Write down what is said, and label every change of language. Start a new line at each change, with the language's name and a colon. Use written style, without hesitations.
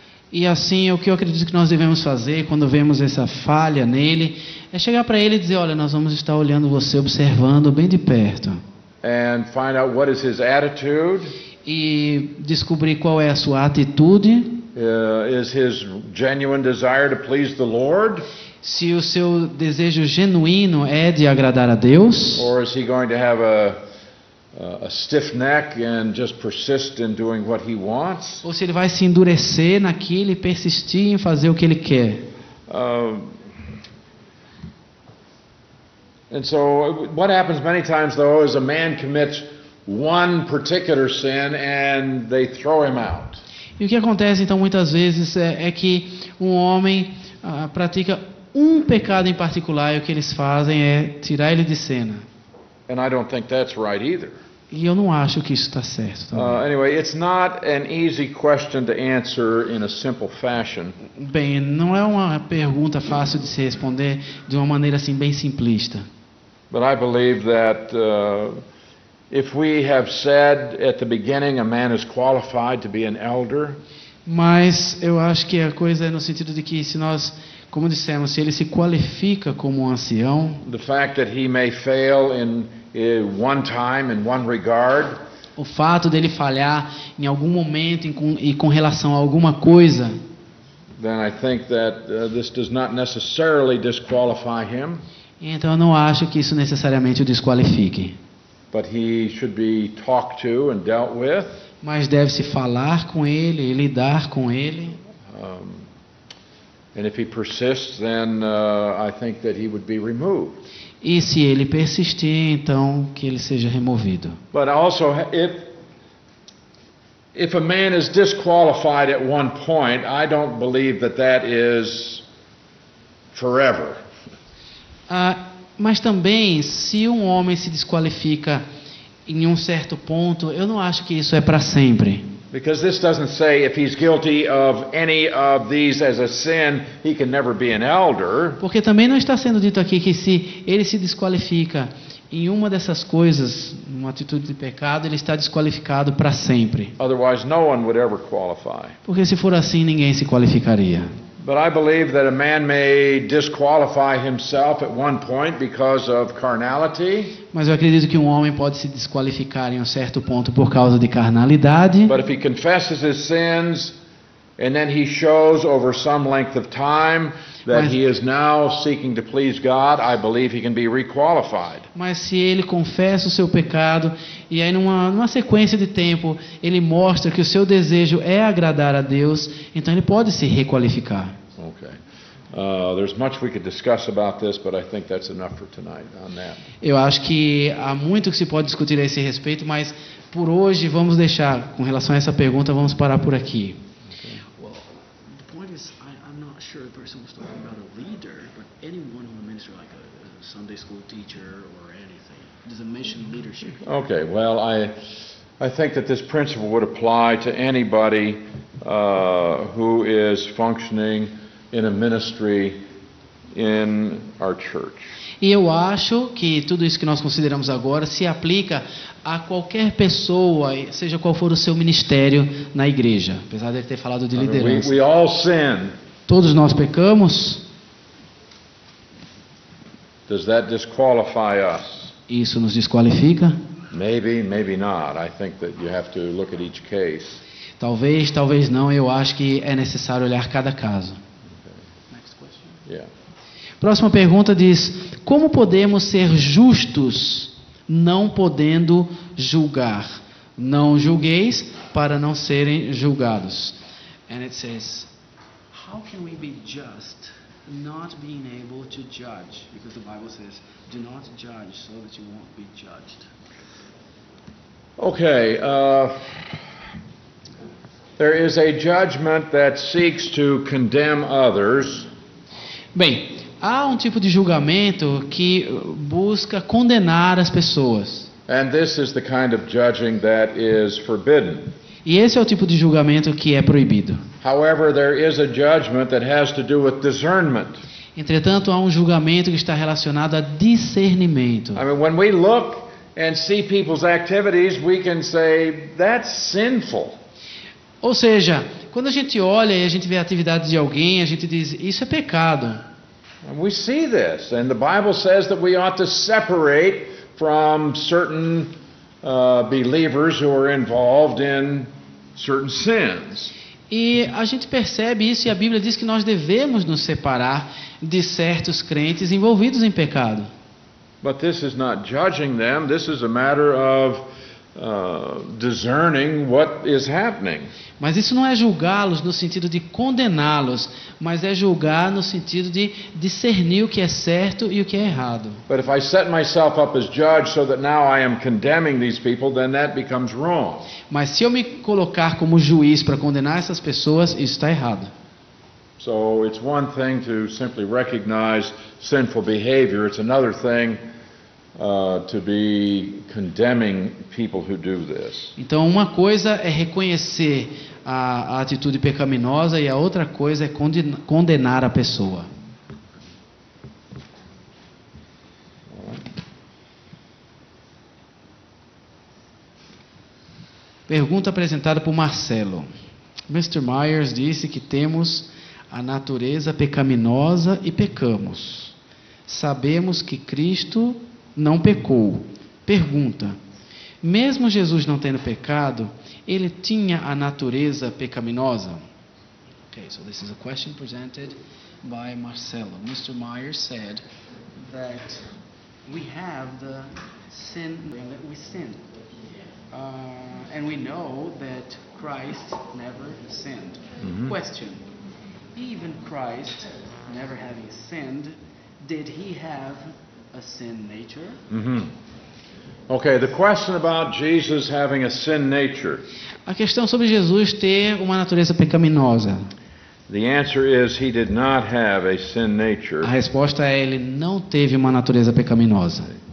Portuguese: E assim, o que eu acredito que nós devemos fazer quando vemos essa falha nele é chegar para ele e dizer: olha, nós vamos estar olhando você, observando bem de perto.
English: And find out what is his attitude.
Portuguese: E descobrir qual é a sua atitude.
English: Is his genuine desire to please the Lord?
Portuguese: Se o seu desejo genuíno é de agradar a Deus.
English: Or is he going to have a stiff neck and just persist in doing what he wants?
Portuguese: Ou se ele vai se endurecer naquilo e persistir em fazer o que ele quer.
English: And so what happens many times, though, is a man commits one particular sin and they throw him out.
Portuguese: E o que acontece, então, muitas vezes é que um homem pratica um pecado em particular e o que eles fazem é tirar ele de cena.
English: And I don't think that's right either.
Portuguese: E eu não acho que isso está certo.
English: Anyway, it's not an easy question to answer in a simple fashion.
Portuguese: Bem, não é uma pergunta fácil de se responder de uma maneira assim bem simplista.
English: But I believe that if we have said at the beginning a man is qualified to be an elder,
Portuguese: mas eu acho que a coisa é no sentido de que se nós, como dissemos, se ele se qualifica como um ancião,
English: the fact that he may fail in one time in one regard,
Portuguese: o fato dele falhar em algum momento e com relação a alguma coisa,
English: then I think that this does not necessarily disqualify him.
Portuguese: Então eu não acho que isso necessariamente o desqualifique.
English: But he should be talked to and dealt with.
Portuguese: Mas deve-se falar com ele e lidar com ele.
English: And if he persists, then I think that he would be removed.
Portuguese: E se ele persistir, então que ele seja removido.
English: But also, if a man is disqualified at one point, I don't believe that is forever.
Portuguese: Mas também, se um homem se desqualifica em um certo ponto, eu não acho que isso é para sempre.
English: Because this doesn't say if he's guilty of any of these as a sin, he can never be an elder.
Portuguese: Porque também não está sendo dito aqui que se ele se desqualifica em uma dessas coisas, uma atitude de pecado, ele está desqualificado para sempre.
English: Otherwise, no one would ever qualify.
Portuguese: Porque se for assim, ninguém se qualificaria.
English: But I believe that a man may disqualify himself at one point because of carnality.
Portuguese: Mas eu acredito que um homem pode se desqualificar em um certo ponto por causa de carnalidade.
English: But if he confesses his sins and then he shows over some length of time that he is now seeking to please God, I believe he can be requalified.
Portuguese: Mas se ele confessa o seu pecado e aí numa sequência de tempo ele mostra que o seu desejo é agradar a Deus, então ele pode se requalificar.
English: Okay. There's much we could discuss about this, but I think that's enough for tonight on that.
Portuguese: Eu acho que há muito que se pode discutir a esse respeito, mas por hoje vamos deixar, com relação a essa pergunta, vamos parar por aqui.
English: Well, the point is, I'm not sure the person was talking about a leader, but anyone who ministers like a Sunday school teacher or anything. Does it mention leadership? Okay, well, I think that this principle would apply to anybody who is functioning in a ministry in our church.
Portuguese: E eu acho que tudo isso que nós consideramos agora se aplica a qualquer pessoa, seja qual for o seu ministério na igreja, apesar de ele ter falado de liderança.
English: We all sin.
Portuguese: Todos nós pecamos.
English: Does that disqualify us?
Portuguese: Isso nos desqualifica?
English: Maybe, maybe not. I think that you have to look at each case.
Portuguese: Talvez, talvez não. Eu acho que é necessário olhar cada caso.
English: Next question. Yeah.
Portuguese: Próxima pergunta diz: como podemos ser justos não podendo julgar? Não julgueis para não serem julgados.
English: And it says, How can we be just, not being able to judge? Because the Bible says, do not judge so that you won't be judged. Okay. There is a judgment that seeks to condemn others.
Portuguese: Bem, há um tipo de julgamento que busca condenar as pessoas.
English: And this is the kind of judging that is forbidden.
Portuguese: E esse é o tipo de julgamento que é proibido.
English: However, there is a judgment that has to do with discernment.
Portuguese: Entretanto, há um julgamento que está relacionado a discernimento.
English: I mean, when we look and see people's activities, we can say, that's sinful.
Portuguese: Ou seja, quando a gente olha e a gente vê a atividade de alguém, a gente diz, isso é pecado.
English: And we see this, and the Bible says that we ought to separate from certain believers who are involved in certain sins.
Portuguese: E a gente percebe isso e a Bíblia diz que nós devemos nos separar de certos crentes envolvidos em pecado.
English: But this is not judging them, this is a matter of discerning what is happening.
Portuguese: Mas isso não é julgá-los no sentido de condená-los, mas é julgar no sentido de discernir o que é certo e o que é errado.
English: But if I set myself up as judge so that now I am condemning these people, then that becomes wrong.
Portuguese: Mas se eu me colocar como juiz para condenar essas pessoas, isso está errado.
English: So it's one thing to simply recognize sinful behavior, it's another thing to be condemning people who do this.
Portuguese: Então, uma coisa é reconhecer a atitude pecaminosa e a outra coisa é condenar a pessoa. Pergunta apresentada por Marcelo. Mr. Myers disse que temos a natureza pecaminosa e pecamos. Sabemos que Cristo não pecou. Pergunta: mesmo Jesus não tendo pecado, ele tinha a natureza pecaminosa?
English: Okay, so this is a question presented by Marcelo. Mr. Myers said that we have the sin and that we sin. And we know that Christ never sinned. Question: even Christ, never having sinned, did he have a sin nature? Okay, the question about Jesus having a sin nature.
Portuguese: A questão sobre Jesus ter uma natureza pecaminosa.
English: The answer is he did not have a sin nature.
Portuguese: A resposta é ele não teve uma natureza pecaminosa.